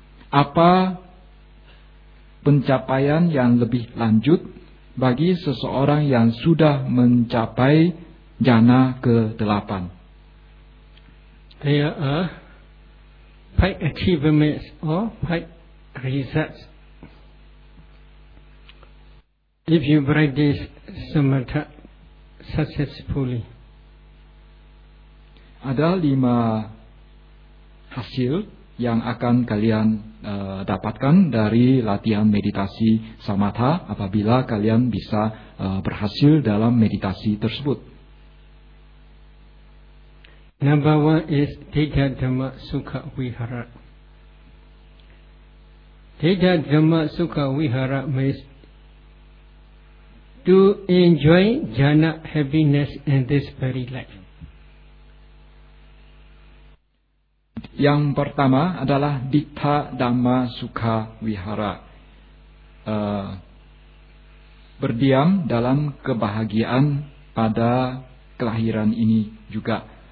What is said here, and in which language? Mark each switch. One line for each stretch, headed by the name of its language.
Indonesian: Apa pencapaian yang lebih lanjut bagi seseorang yang sudah mencapai jhana ke-8?
English: There are five achievements or five results. If you practice samatha successfully,
Indonesian: ada 5 hasil yang akan kalian dapatkan dari latihan meditasi samatha apabila kalian bisa berhasil dalam meditasi tersebut.
English: Number one is Tiga Dhamma Sukha Vihara. Tiga Dhamma Sukha Vihara means to enjoy jhana happiness in this very life.
Indonesian: Yang pertama adalah Ditha Dhamma Sukha Vihara, berdiam dalam kebahagiaan pada kelahiran ini juga.